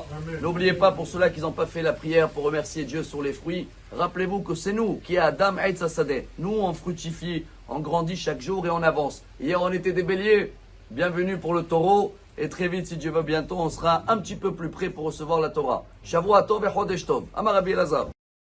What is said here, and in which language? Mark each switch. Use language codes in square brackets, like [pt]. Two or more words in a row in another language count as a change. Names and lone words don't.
[fr] N'oubliez pas, pour ceux-là qui n'ont pas fait la prière pour remercier Dieu sur les fruits, rappelez-vous que c'est nous qui a [he] אדם עץ השדה. [fr] Nous, on fructifie, on grandit chaque jour et on avance. Hier, on était des béliers. Bienvenue pour le taureau. Et très vite, si Dieu veut, bientôt, on sera un petit peu plus près pour recevoir la Torah. [he] שבוע טוב et חודש טוב. אמר רבי אלעזר.